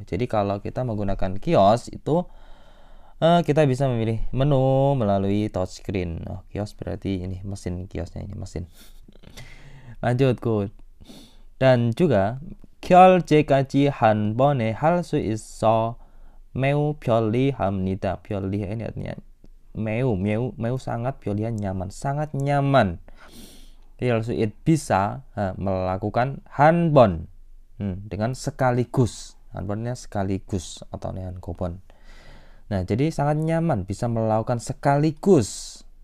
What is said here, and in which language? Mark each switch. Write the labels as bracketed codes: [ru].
[id] Jadi kalau kita menggunakan kios itu kita bisa memilih menu melalui touchscreen. Kios berarti ini mesin kiosnya, ini mesin. Lanjut, good. Dan juga [ko] 결제까지 한 번에 할 수 있어 매우 편리합니다. [id] 편리 ini artinya 매우 sangat 편리한, nyaman, sangat nyaman. It bisa melakukan 한번 dengan sekaligus. 한번nya sekaligus atau 한번. Nah, jadi sangat nyaman, bisa melakukan sekaligus.